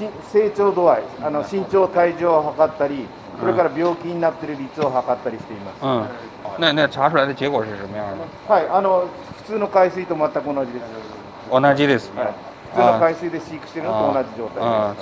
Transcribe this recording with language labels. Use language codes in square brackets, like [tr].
[ja] 成長度合い、身長体重を測ったり、それから病気になっている率を測ったりしています。 [zh] 那查出来的结果是什么样的？ [ja] はい、普通の海水と全く同じです。同じです。普通の海水で飼育しているのと同じ状態です。